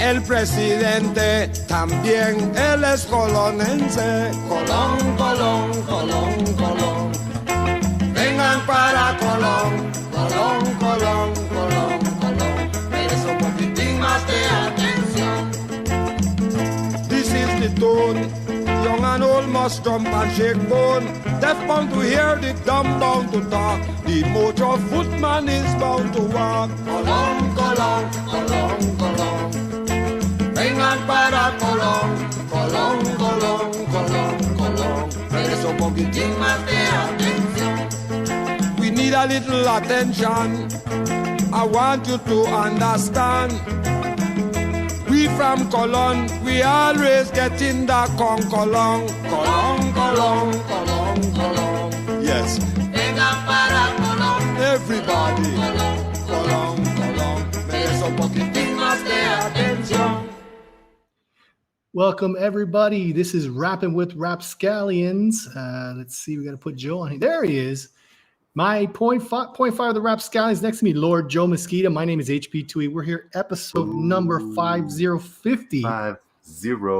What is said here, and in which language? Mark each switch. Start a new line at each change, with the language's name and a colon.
Spanish: El presidente también, él es colonense. Colón, Colón, Colón, Colón. Vengan para Colón, Colón, Colón, Colón, Colón. Tienes un poquitín más de atención.
English: This is the tune. Young and old must jump and shake bone. Deaf bound to hear, the dumb bound to talk. The motor footman is bound to walk.
Spanish: Colón, Colón, Colón, Colón. Vengan para Colón, Colón, Colón, Colón, Colón. Tienes un poquitín más de atención.
English: We need a little attention. I want you to understand. We from Colón, we always getting that con Colón.
Spanish: Colón, Colón, Colón, Colón.
English: Yes,
Spanish: Vengan para Colón,
English: everybody.
Spanish: Colón, Colón, Colón. tienes un poquitín más de atención.
English: Welcome, everybody. This is Rapping with Rapscallions. Let's see. We got to put Joe on here. There he is. My point five of the Rapscallions next to me, Lord Joe Mosquito. My name is HP2E. We're here, episode number 5050. 50.